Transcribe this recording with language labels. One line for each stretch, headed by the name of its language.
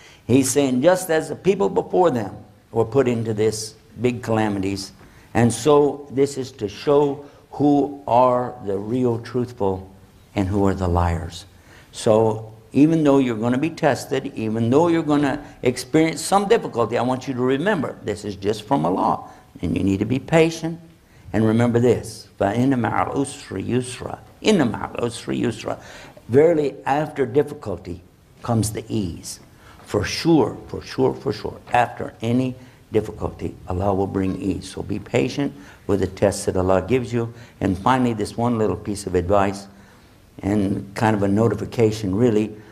English: He's saying, just as the people before them were put into this big calamities, and so this is to show who are the real truthful and who are the liars. So even though you're going to be tested, even though you're going to experience some difficulty, I want you to remember, this is just from Allah. And you need to be patient. And remember this,
Arabic: فَإِنَّ مَعَ الْعُسْرِ يُسْرًا إِنَّ مَعَ الْعُسْرِ يُسْرًا.
English: Verily, after difficulty comes the ease. For sure, for sure, for sure. After any difficulty, Allah will bring ease. So be patient with the tests that Allah gives you. And finally, this one little piece of advice and kind of a notification, really.